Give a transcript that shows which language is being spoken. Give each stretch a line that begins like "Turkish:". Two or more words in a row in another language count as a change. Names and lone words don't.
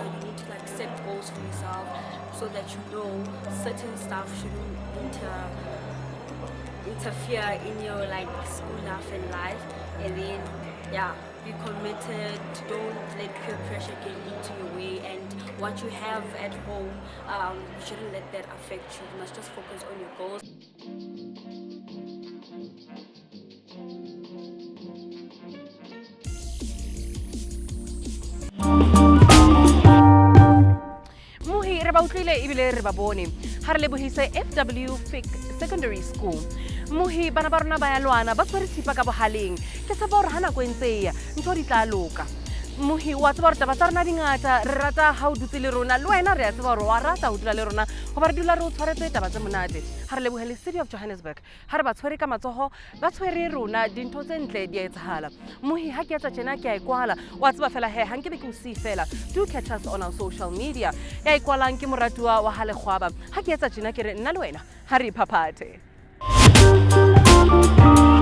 English: You need to set goals for yourself so that you know certain stuff shouldn't interfere in your school life and life, and then be committed. Don't let peer pressure get into your way, and what you have at home, you shouldn't let that affect you. You must just focus on your goals.
Southern Sotho: Muhi re ba utlwile ebile re ba bone ha re lebohise Ep04 Secondary School. Muhi bana ba rona ba ya lwana ba tshwere thipa ka bohaleng ke tshepa hore ha nako e ntse e ya ntho di tla loka. Mohi wa tseba gore taba tsa rona dingata re rata ha o dutse le rona le wena re a tseba gore wa rata ho dula le rona go ba re dula re o tshwaretse taba tse monate ha re lebogele City of Johannesburg ha re ba tshwere ka matsogo ba tshwere rona dintho tse ntle di a etsahala. Mohi ha ke etsa tjena ke a ikwala wa tseba fela he ha nke be ke o see fela
English: do catch us on our social media
Southern Sotho: ya ikwalang ke moratuwa wa Halegwaba ha ke etsa tjena ke re nna le wena ha re iphaphathe.